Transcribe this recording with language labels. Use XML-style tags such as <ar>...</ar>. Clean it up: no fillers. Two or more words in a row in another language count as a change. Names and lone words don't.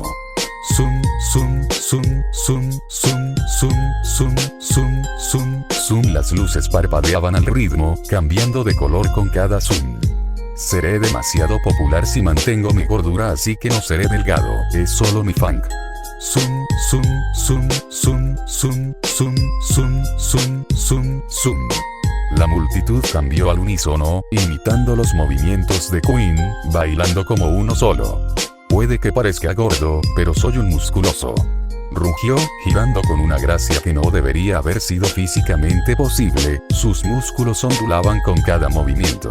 <es>Zum, zum, zum, zum, zum, zum, zum, zum, zum, zum. Las luces parpadeaban al ritmo, cambiando de color con cada zoom. «Seré demasiado popular si mantengo mi gordura, así que no seré delgado, es solo mi funk». Zum, zum, zum, zum, zum, zum, zum, zum, zum, zum. La multitud cambió al unísono, imitando los movimientos de Queen, bailando como uno solo. Puede que parezca gordo, pero soy un musculoso. Rugió, girando con una gracia que no debería haber sido físicamente posible, sus músculos ondulaban con cada movimiento.</es>